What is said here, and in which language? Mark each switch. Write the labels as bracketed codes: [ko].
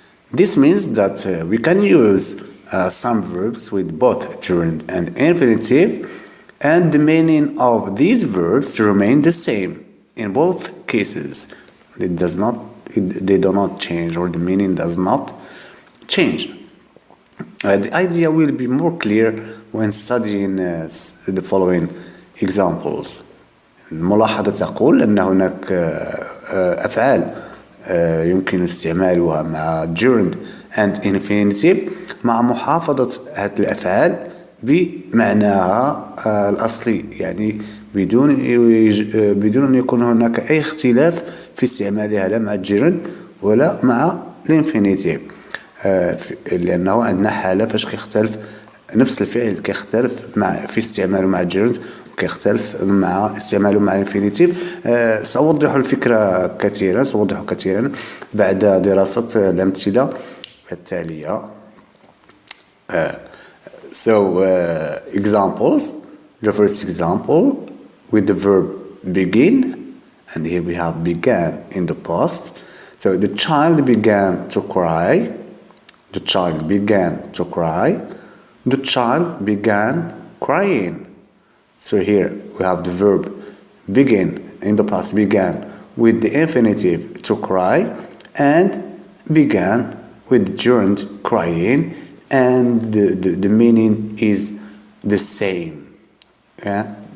[en] This means that we can use some verbs with both gerund and infinitive, and the meaning of these verbs remain the same in both cases. They do not change, or the meaning does not change. The idea will be more clear when studying the following examples. [ar] الملاحظة تقول أن هناك أفعال يمكن استعمالها مع [en] gerund and infinitive [ar] مع محافظة هذه الأفعال بمعناها الأصلي، يعني بدون أن يكون هناك أي اختلاف في استعمالها لا مع gerund ولا مع infinitive. لأنه عندنا حالة فاش كيختلف نفس الفعل كيختلف في استعماله مع gerund كيختلف مع استعماله مع infinitive. سأوضح الفكرة كثيرا، سأوضح كثيرا بعد دراسة الأمثلة التالية. [en] Examples. The first example with the verb begin, and here we have began in the past. So the child began to cry. The child began to cry. The child began crying. So here we have the verb begin in the past, began with the infinitive to cry, and began with the gerund crying, and the meaning is the same. Yeah?